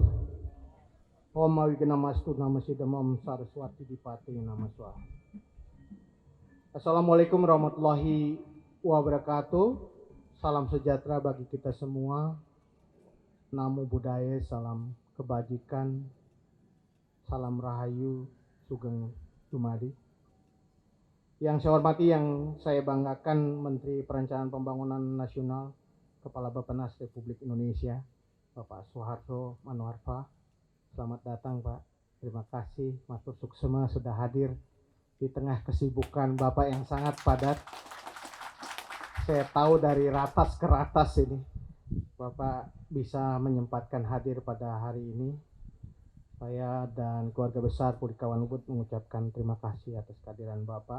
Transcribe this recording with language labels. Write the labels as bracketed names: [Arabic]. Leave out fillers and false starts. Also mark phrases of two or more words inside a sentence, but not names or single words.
[Sanskrit] ॐ अविघ्नमस्तु नमसिद्धम् ॐ सरस्वती दिपति नमस्व. [Arabic] السلام عليكم ورحمة الله وبركاته. [Indonesian] Salam sejahtera bagi kita semua. [Pali] Namo Buddhaya, [Indonesian] salam kebajikan, salam rahayu, [Javanese] sugeng dumadi. [Indonesian] Yang saya hormati, yang saya banggakan Menteri Perencanaan Pembangunan Nasional, Kepala Bappenas Republik Indonesia, Bapak Soeharto Manoarfa. Selamat datang Pak. Terima kasih [Balinese] matur suksema [Indonesian] sudah hadir di tengah kesibukan Bapak yang sangat padat. Saya tahu dari ratas ke ratas ini Bapak bisa menyempatkan hadir pada hari ini. Saya dan keluarga besar Puri Kauhan Ubud mengucapkan terima kasih atas kehadiran Bapak.